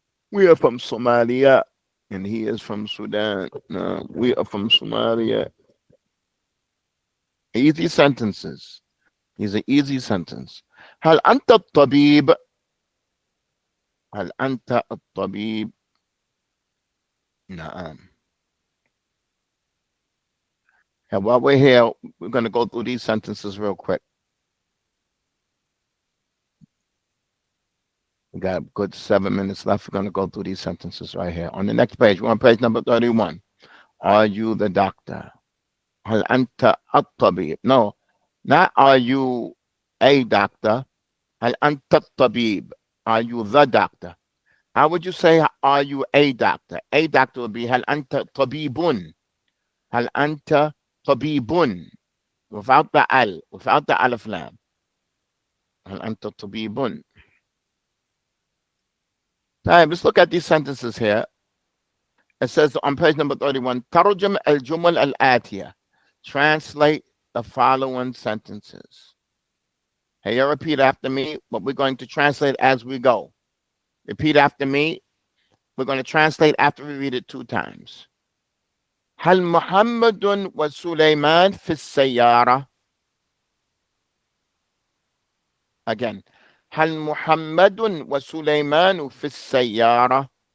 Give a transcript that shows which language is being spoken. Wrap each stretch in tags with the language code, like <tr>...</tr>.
<en>We are from Somalia and he is from Sudan. No, we are from Somalia. Easy sentences. These are easy sentence.</en> <ar>هل أنت الطبيب؟ هل أنت الطبيب؟ نعم.</ar> <en>And while we're here, we're going to go through these sentences real quick. We got a good 7 minutes left. We're going to go through these sentences right here. On the next page, we're on page number 31. Are you the doctor?</en> <ar>هل أنت الطبيب?</ar> <en>No, not are you a doctor.</en> <ar>هل أنت الطبيب?</ar> <en>Are you the doctor? How would you say are you a doctor? A doctor would be</en> <ar>هل أنت طبيب? هل أنت طبيب?</ar> <en>Without the al, without the alif lam.</en> <ar>هل أنت طبيب?</ar> <en>All right, let's look at these sentences here. It says on page number 31,</en> <ar>ترجم الجمل الآتية.</ar> <en>Translate the following sentences. Hey, you repeat after me, but we're going to translate as we go. Repeat after me. We're going to translate after we read it 2 times.</en> <ar>هل محمد وسليمان في السيارة؟</ar> <en>Again.</en> <ar>هل محمد وسليمان في السيارة?</ar>